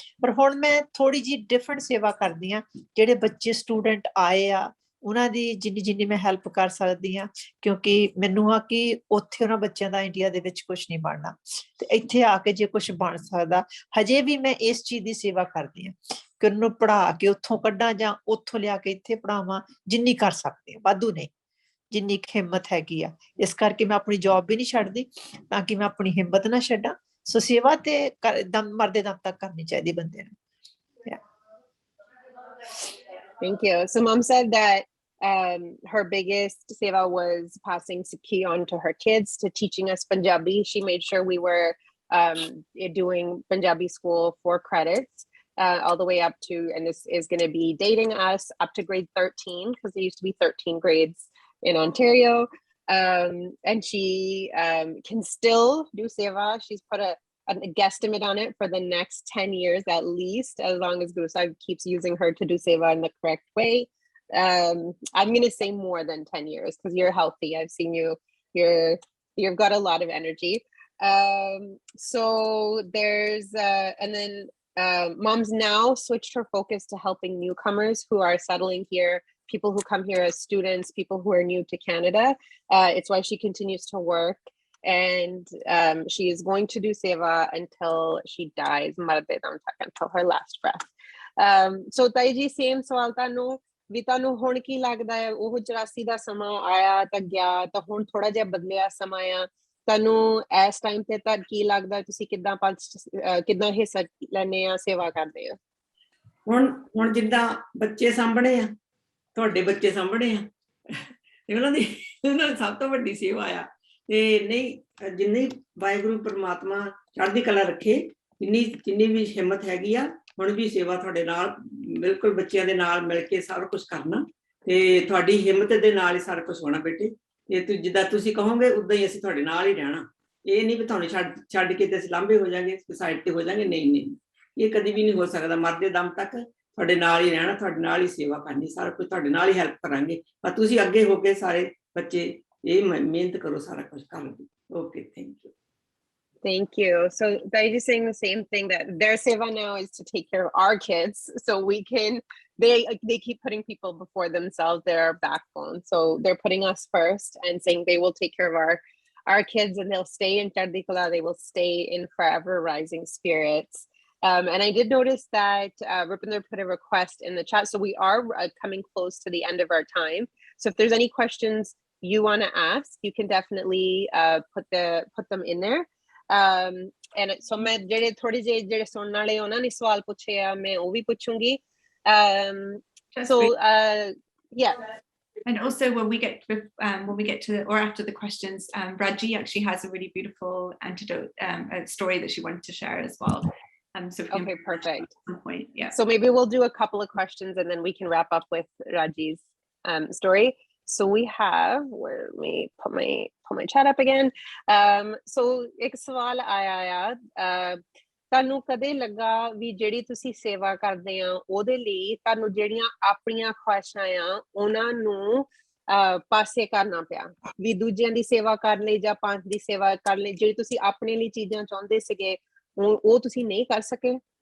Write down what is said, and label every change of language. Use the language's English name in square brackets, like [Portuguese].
[Punjabi] ਪਰ ਹੁਣ ਮੈਂ ਥੋੜੀ ਜਿਹੀ ਡਿਫਰੈਂਟ ਸੇਵਾ ਕਰਦੀ ਆ, ਜਿਹੜੇ ਬੱਚੇ ਸਟੂਡੈਂਟ ਆਏ ਆ ਉਹਨਾਂ ਦੀ ਜਿੰਨੀ ਮੈਂ ਹੈਲਪ ਕਰ ਸਕਦੀ ਹਾਂ, ਕਿਉਂਕਿ ਮੈਨੂੰ ਆ ਕਿ ਉੱਥੇ ਉਹਨਾਂ ਬੱਚਿਆਂ ਦਾ ਇੰਡੀਆ ਦੇ ਵਿੱਚ ਕੁਛ ਨਹੀਂ ਬਣਨਾ, ਤੇ ਇੱਥੇ ਆ ਕੇ ਜੇ ਕੁਛ ਬਣ ਸਕਦਾ, ਹਜੇ ਵੀ ਮੈਂ ਇਸ ਚੀਜ਼ ਦੀ ਸੇਵਾ ਕਰਦੀ ਹਾਂ ਕਿ ਉਹਨੂੰ ਪੜ੍ਹਾ ਕੇ ਉੱਥੋਂ ਕੱਢਾਂ ਜਾਂ ਉੱਥੋਂ ਲਿਆ ਕੇ ਇੱਥੇ ਪੜ੍ਹਾਵਾਂ, ਜਿੰਨੀ ਕਰ ਸਕਦੀ ਹਾਂ, ਵਾਧੂ ਨਹੀਂ, ਜਿੰਨੀ ਹਿੰਮਤ ਹੈਗੀ ਆ। ਇਸ ਕਰਕੇ ਮੈਂ ਆਪਣੀ ਜੌਬ ਵੀ ਨਹੀਂ ਛੱਡਦੀ, ਤਾਂ ਕਿ ਮੈਂ ਆਪਣੀ ਹਿੰਮਤ ਨਾ ਛੱਡਾਂ। ਸੋ ਸੇਵਾ ਤੇ ਮਰਦੇ ਦਮ ਤੱਕ ਕਰਨੀ ਚਾਹੀਦੀ ਬੰਦੇ ਨੂੰ। [English] Thank you. So Mom said that her biggest seva was passing Sikhi on to her kids, to teaching us Punjabi. She made sure we were doing Punjabi school for credits all the way up to, and this is going to be dating us, up to grade 13, because there used to be 13 grades in Ontario. And she can still do seva. She's put a guesstimate on it for the next 10 years at least, as long as Guru Sahib keeps using her to do seva in the correct way. I'm going to say more than 10 years because you're healthy. I've seen you've got a lot of energy. So there's and then Mom's now switched her focus to helping newcomers who are settling here, people who come here as students, people who are new to Canada. It's why she continues to work. And she is going to do seva until she dies, until her last breath. [Punjabi] So Taiji, same sawal tanu ਵੀ ਤੁਹਾਨੂੰ ਹੁਣ ਕੀ ਲੱਗਦਾ ਹੈ? ਉਹ 84 ਦਾ ਸਮਾਂ ਆਇਆ ਤਾਂ ਗਿਆ, ਤਾਂ ਹੁਣ ਥੋੜਾ ਜਿਹਾ ਬਦਲਿਆ ਸਮਾਂ ਆ, ਤੁਹਾਨੂੰ ਇਸ ਟਾਈਮ ਤੇ ਤਾਂ ਕੀ ਲੱਗਦਾ ਤੁਸੀਂ ਕਿੱਦਾਂ ਹਿੱਸਾ ਲੈਂਦੇ ਆ ਸੇਵਾ ਕਰਦੇ ਆ? ਹੁਣ ਜਿੱਦਾਂ ਬੱਚੇ ਸਾਂਭਣੇ ਆ, ਤੁਹਾਡੇ ਬੱਚੇ ਸਾਂਭਣੇ ਆ, ਤੇ ਉਹਨਾਂ ਦੀ ਸਭ ਤੋਂ ਵੱਡੀ ਸੇਵਾ ਆ। ਤੇ ਨਹੀਂ, ਜਿੰਨੀ ਵਾਹਿਗੁਰੂ ਪਰਮਾਤਮਾ ਚੜ੍ਹਦੀ ਕਲਾ ਰੱਖੇ, ਜਿੰਨੀ ਵੀ ਹਿੰਮਤ ਹੈਗੀ ਆ, ਹੁਣ ਵੀ ਸੇਵਾ ਤੁਹਾਡੇ ਨਾਲ ਬਿਲਕੁਲ ਬੱਚਿਆਂ ਦੇ ਨਾਲ ਮਿਲ ਕੇ ਸਾਰਾ ਕੁਛ ਕਰਨਾ, ਤੇ ਤੁਹਾਡੀ ਹਿੰਮਤ ਦੇ ਨਾਲ ਹੀ ਸਾਰਾ ਕੁਛ ਹੋਣਾ ਬੇਟੇ। ਤੇ ਜਿੱਦਾਂ ਤੁਸੀਂ ਕਹੋਗੇ ਉਦਾਂ ਹੀ ਅਸੀਂ ਤੁਹਾਡੇ ਨਾਲ ਹੀ ਰਹਿਣਾ। ਇਹ ਨਹੀਂ ਵੀ ਤੁਹਾਨੂੰ ਛੱਡ ਕੇ ਤੇ ਅਸੀਂ ਲਾਂਭੇ ਹੋ ਜਾਾਂਗੇ, ਸਾਈਡ ਤੇ ਹੋ ਜਾਾਂਗੇ, ਨਹੀਂ, ਇਹ ਕਦੀ ਵੀ ਨਹੀਂ ਹੋ ਸਕਦਾ। ਮਰਦੇ ਦਮ ਤੱਕ ਤੁਹਾਡੇ ਨਾਲ ਹੀ ਰਹਿਣਾ, ਤੁਹਾਡੇ ਨਾਲ ਹੀ ਸੇਵਾ ਕਰਨੀ, ਸਾਰਾ ਕੁਝ ਤੁਹਾਡੇ ਨਾਲ ਹੀ ਹੈਲਪ ਕਰਾਂਗੇ। ਪਰ ਤੁਸੀਂ ਅੱਗੇ ਹੋ ਕੇ ਸਾਰੇ ਬੱਚੇ ਇਹ ਮਿਹਨਤ ਕਰੋ ਸਾਰਾ ਕੁਝ ਕਰਨ ਦੀ। [English] Okay, thank you. Thank you. So they're just saying the same thing, that their seva now is to take care of our kids, so we can. They keep putting people before themselves. They're our backbone, so they're putting us first and saying they will take care of our kids, and they'll stay in Chardhi Kala. They will stay in forever rising spirits. And I did notice that Rapinder put a request in the chat, so we are coming close to the end of our time. So if there's any questions you want to ask, you can definitely put them in there. And so [Punjabi] मैं ਜਿਹੜੇ ਥੋੜੇ ਜਿਹੇ ਜਿਹੜੇ ਸੁਣਨ ਵਾਲੇ ਉਹਨਾਂ ਨੇ ਸਵਾਲ ਪੁੱਛੇ ਆ, ਮੈਂ ਉਹ ਵੀ ਪੁੱਛੂੰਗੀ. [English] So yeah. And also when we get to or after the questions, Raji actually has a really beautiful antidote, a story that she wanted to share as well. So we can Okay, perfect. at some point, yeah. So maybe we'll do a couple of questions and then we can wrap up with Raji's story. So we have, let me put my chat up again. [Punjabi] So ਇੱਕ ਸਵਾਲ ਆਇਆ ਆ, ਤੁਹਾਨੂੰ ਕਦੇ ਲੱਗਾ ਵੀ ਜਿਹੜੀ ਤੁਸੀਂ ਸੇਵਾ ਕਰਦੇ ਆ ਉਹਦੇ ਲਈ ਤੁਹਾਨੂੰ ਜਿਹੜੀਆਂ ਆਪਣੀਆਂ ਖੁਆਇਸ਼ਾਂ ਆ ਉਹਨਾਂ ਨੂੰ ਪਾਸੇ ਕਰਨਾ ਪਿਆ, ਵੀ ਦੂਜਿਆਂ ਦੀ ਸੇਵਾ ਕਰਨ ਲਈ ਜਾਂ ਪੰਥ ਦੀ ਸੇਵਾ ਕਰਨ ਲਈ ਜਿਹੜੀ ਤੁਸੀਂ ਆਪਣੇ ਲਈ ਚੀਜ਼ਾਂ ਚਾਹੁੰਦੇ ਸੀਗੇ ਉਹ ਤੁਸੀਂ ਨਹੀਂ ਕਰ ਸਕੇ?